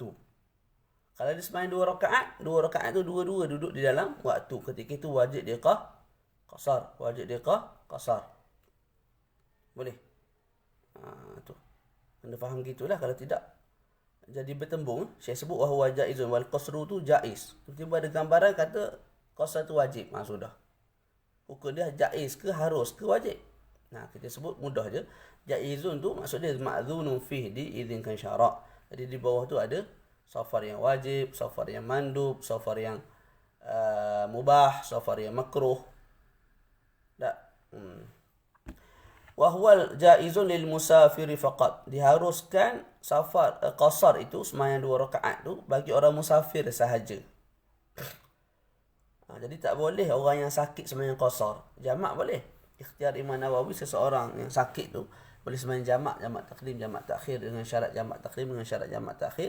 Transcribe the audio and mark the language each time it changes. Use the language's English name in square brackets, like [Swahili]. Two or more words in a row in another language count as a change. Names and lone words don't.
[Malay] Kalau dia sembahyang 2 rakaat tu dua-dua duduk di dalam waktu. Ketika itu wajib dia qasar. Wajib dia qasar. Boleh? Tu. Anda faham gitulah. Kalau tidak, jadi bertembung. Saya sebut [Arabic] وهو جائز والقصر [Malay] tu jaiz. Tiba-tiba ada gambaran kata qasar tu wajib. Sudah. Hukum dia jaiz ke harus ke wajib. Kita sebut mudah je. Jaizun tu maksud dia [Arabic] مأذون فيه, [Malay] diizinkan syarak. Jadi di bawah tu ada safar yang wajib, safar yang mandub, safar yang mubah, safar yang makruh. Tak. [Arabic] وهو جائز للمسافر فقط. [Malay] Diharuskan safar qasar itu, sembahyang 2 rakaat tu bagi orang musafir sahaja. Jadi tak boleh orang yang sakit sembahyang qasar. Jamak boleh. Ikhtiar Imam Nawawi, seseorang yang sakit tu boleh sembahyang jamak takdim, jamak takhir, dengan syarat jamak takdim, dengan syarat jamak takhir.